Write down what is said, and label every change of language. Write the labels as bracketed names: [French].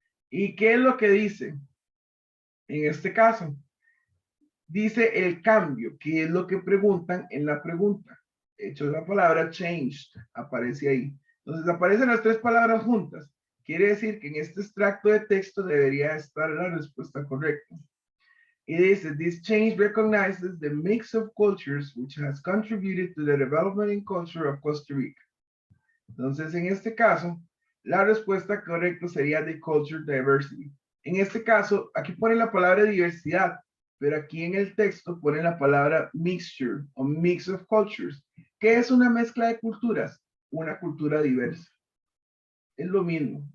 [Spanish] ¿Y qué es lo que dice? En este caso, dice el cambio, que es lo que preguntan en la pregunta. De hecho, la palabra changed aparece ahí. Entonces aparecen las tres palabras juntas. Quiere decir que en este extracto de texto debería estar la respuesta correcta. Y dice, [English] this change recognizes the mix of cultures which has contributed to the development and culture of Costa Rica. [Spanish] Entonces, en este caso, la respuesta correcta sería [English] the culture diversity. [Spanish] En este caso, aquí pone la palabra diversidad, pero aquí en el texto pone la palabra mixture o [English] mix of cultures. [Spanish] ¿Qué es una mezcla de culturas? Una cultura diversa. Es lo mismo.